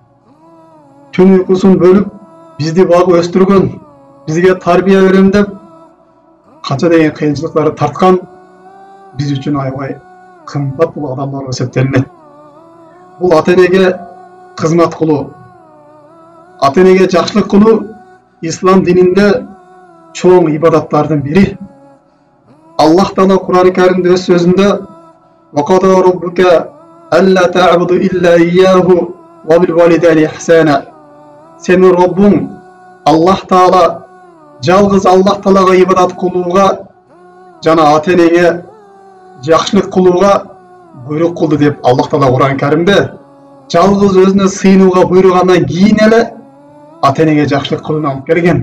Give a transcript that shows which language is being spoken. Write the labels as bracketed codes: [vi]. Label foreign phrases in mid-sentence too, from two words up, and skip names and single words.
[ky] Түн уйкусун бөлүп бизди багып өстүргөн, бизге тарбия берем деп канча деген кыйынчылыктарды тарткан, биз үчүн аябай кымбат бул адамдар эсептелинет. Бул ата энеге кызмат кылуу, ата энеге жакшылык кылуу ислам дининде чоң ибадаттардын бири. Аллах Таала Кур'ан-ы Каримде өз сөзүндө [ar] "وقضى ربك ألا تعبدوا إلا إياه و بالوالدين إحسانا". [ky] Сенин Роббуң Аллах Таала жалгыз Аллах Таалага ибадат кылууга жана ата энеге жакшылык кылууга буйрук кылды деп Аллах Таала Кур'ан-ы Каримде жалгыз өзүнө сыйынууга буйругандан кийин эле ата энеге жакшылык кылууну алып келген.